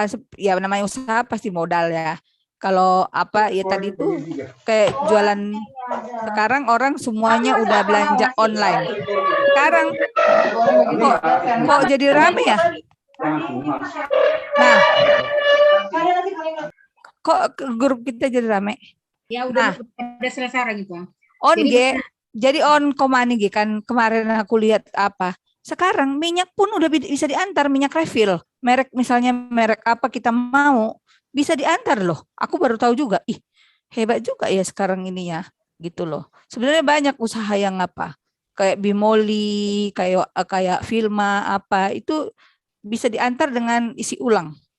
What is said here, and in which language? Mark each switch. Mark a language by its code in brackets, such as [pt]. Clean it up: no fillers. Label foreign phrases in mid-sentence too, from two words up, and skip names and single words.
[id] Ya namanya usaha pasti modal ya. Kalau apa ya tadi tuh kayak jualan, sekarang orang semuanya udah belanja online. Sekarang kok jadi rame ya? Nah, kok grup kita jadi rame? Ya Nah. udah selesai orang itu. On Jadi G, jadi on komani G kan kemarin aku lihat apa. Sekarang minyak pun udah bisa diantar, minyak refill. Merek misalnya merek apa kita mau bisa diantar loh. Aku baru tahu juga. Ih, hebat juga ya sekarang ini ya. Gitu loh. Sebenarnya banyak usaha yang apa? Kayak Bimoli, kayak Filma apa itu bisa diantar dengan isi ulang.